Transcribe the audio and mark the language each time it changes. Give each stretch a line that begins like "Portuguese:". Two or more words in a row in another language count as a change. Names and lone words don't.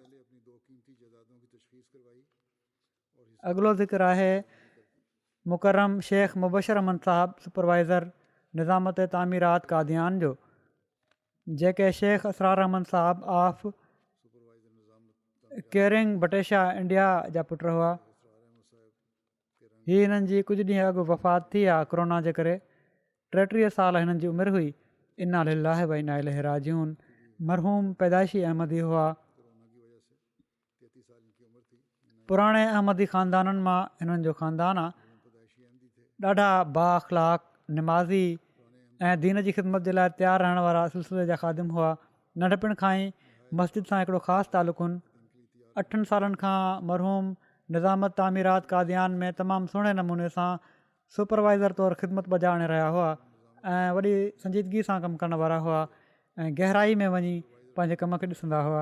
Sindhi: अॻिलो ज़िक्र आहे मुकरम शेख मुबशर अहमद साहिबु सुपरवाइज़र निज़ामत तामीरात कादियान जो, जेके शेख असरार अहमद साहिबु ऑफ केयरिंग बटेशा इंडिया जा पुट हुआ। हीअ हिननि जी कुझु ॾींहं अॻु वफ़ात थी आहे कोरोना जे करे। 33 साल हिननि जी उमिरि हुई।
Arabic: إنا لله وإنا إليه راجعون.
Sindhi: मरहूम पैदाइशी अहमदी हुआ। पुराणे अहमदी ख़ानदाननि मां हिननि जो ख़ानदान आहे ॾाढा बाअख़लाक निमाज़ी ऐं दीन जी ख़िदमत जे लाइ तयारु रहण वारा सिलसिले जा ख़ादिम हुआ। नंढपण खां ई मस्जिद सां हिकिड़ो ख़ासि तालुक़ुनि 8 सालनि खां मरहूम निज़ामत तामीरात कादियान में तमामु सुहिणे नमूने सां सुपरवाइज़र तौरु ख़िदमत बजाइण रहिया हुआ ऐं वॾी संजीदगी सां कमु करण वारा हुआ ऐं गहराई में वञी पंहिंजे कम खे ॾिसंदा हुआ।